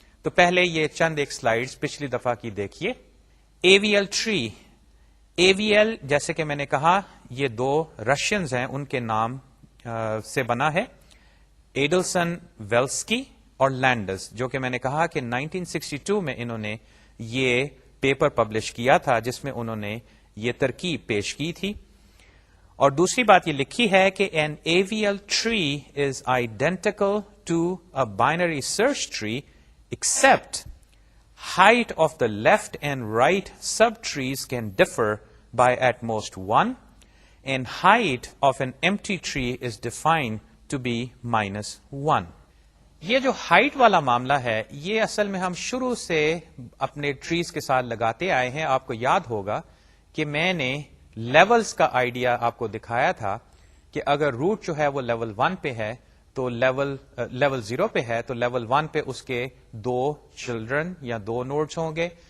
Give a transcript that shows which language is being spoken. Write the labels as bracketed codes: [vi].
[ur] تو پہلے یہ چند ایک سلائیڈز پچھلی دفعہ کی دیکھیے. اے وی ایل ٹری، اے وی ایل جیسے کہ میں نے کہا یہ دو رشینز ہیں، ان کے نام سے بنا ہے، ایڈلسن ویلسکی اور لینڈس، جو کہ میں نے کہا کہ 1962 میں انہوں نے یہ پیپر پبلش کیا تھا جس میں انہوں نے یہ ترکیب پیش کی تھی. اور دوسری بات یہ لکھی ہے کہ [en] an AVL tree is identical to a binary search tree except height of the left and right subtrees can differ by at most 1 and height of an empty tree is defined to be -1. [ur] یہ جو height والا معاملہ ہے یہ اصل میں ہم شروع سے اپنے ٹریز کے ساتھ لگاتے آئے ہیں. آپ کو یاد ہوگا کہ میں نے لیولز کا آئیڈیا آپ کو دکھایا تھا کہ اگر روٹ جو ہے وہ لیول 1 پہ ہے تو لیول 0 پہ ہے تو لیول 1 پہ اس کے 2 چلڈرن یا 2 نوڈز ہوں گے.